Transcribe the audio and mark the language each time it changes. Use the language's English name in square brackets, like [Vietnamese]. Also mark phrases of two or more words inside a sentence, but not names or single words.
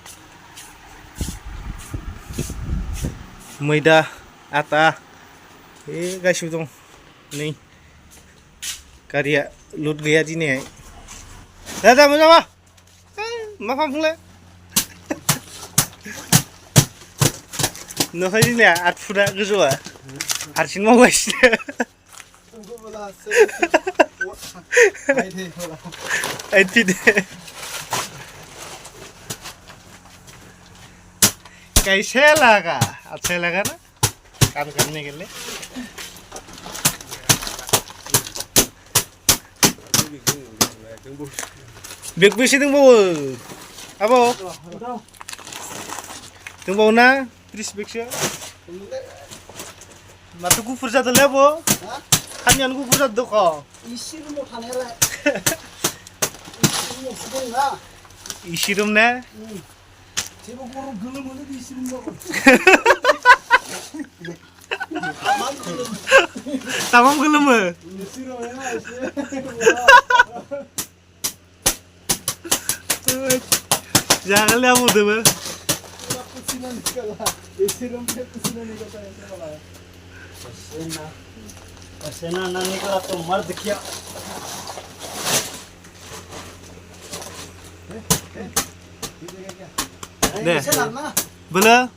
[Bodo] मैदा आटा बे गासिबो दं नै गारिया लुट गैया दिनैहाय दा मोजां मा खालामफुंलाय नुखाय जोंनिया 8 फुटआ गोजौआ हारसिं मावगासिनो [Hindi] कैसे लगा अच्छा लगा ना काम करने के लिए [Bodo] बेग बेसे दंबावो आब' दंबावो ना 30 बेगसो माथो गुफुर जादोंलै आब' खानियानो गुफुर जादों दख' इसिरुमाव थानायालाय इसिरुम ना जेबो गरम गोलोम मोनो इसिरुमाव तामाम गोलोमो जागोनलै आब'दोबो [Hindi] पसीना ना निकला तो मर्द क्या दे बोलो